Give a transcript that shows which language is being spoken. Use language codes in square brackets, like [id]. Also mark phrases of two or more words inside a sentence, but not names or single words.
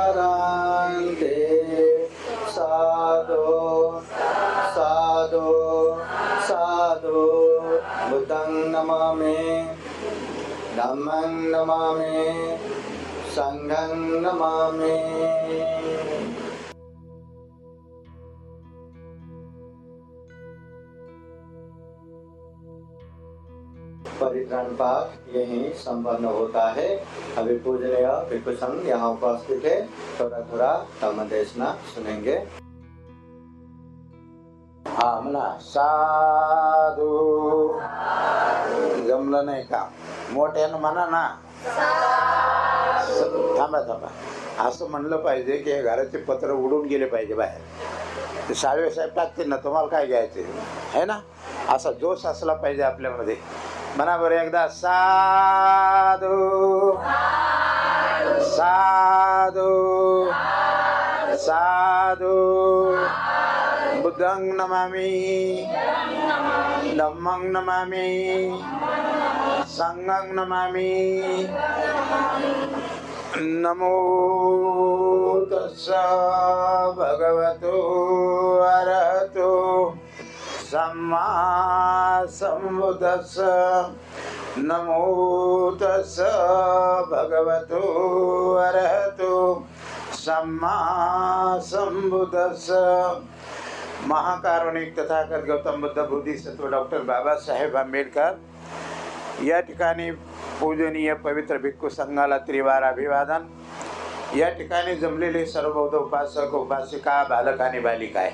[pi] paranti Sadhu sadhu sadhu Buddhang namami Dhammang namami Sanghang namami [hi] परित्राण पाठ यहीं संपन्न होता है। अभी पूजनीय भिक्षु संघ यहाँ उपस्थित है, थोड़ा थोड़ा धम्म देशना सुनेंगे। [mr] हा म्हणा साधू जमलं नाही का मोठ्यानं म्हणा ना थांबा थांबा असं म्हणलं पाहिजे की घराचे पत्र उडून गेले पाहिजे बाहेर ते साळवे साहेब टाकतील ना तुम्हाला काय घ्यायचे है ना असा जोश असला पाहिजे आपल्यामध्ये म्हणा बरं एकदा [pi] साधू साधू साधू बुद्धं नमामि धम्मं नमामि संघं नमामि नमो तस्सा भगवतो अरहतो सम्मा सम्बुद्धस्सा नमो तस्सा भगवतो अरहतो सम्मा सम्बुद्धस्सा [mr] महाकारुणिक तथागत गौतम बुद्ध बोधिसत्व डॉक्टर बाबासाहेब आंबेडकर या ठिकाणी पूजनीय पवित्र भिक्खू संघाला त्रिवार अभिवादन। या ठिकाणी जमलेले सर्व बौद्ध उपासक उपासिका बालक आणि बालिका आहे।